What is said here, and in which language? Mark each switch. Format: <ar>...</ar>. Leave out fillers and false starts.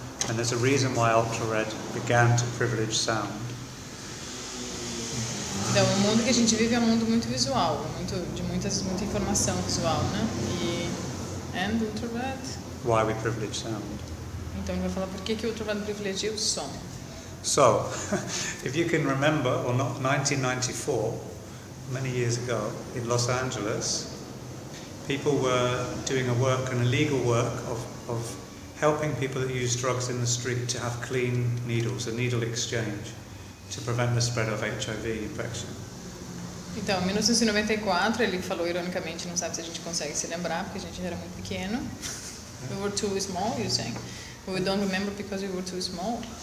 <en>And there's a reason why UltraRed began to privilege sound.</en> <pt>Então, o mundo que a gente vive é um mundo muito visual, muita informação visual, né?</pt> <en>And UltraRed. Why we privilege sound.</en> <pt>Então, ele vai falar por que UltraRed privilegia o som.</pt> <en>So, if you can remember, or not, 1994, many years ago, in Los Angeles, people were doing an illegal work of helping people that use drugs in the street to have clean needles, a needle exchange, to prevent the spread of HIV infection.</en> <pt>Então, em 1994, ele falou ironicamente, não sabe se a gente consegue se lembrar, porque a gente era muito pequeno.</pt> <en>We were too small, you think? We don't remember because we were too small.</en>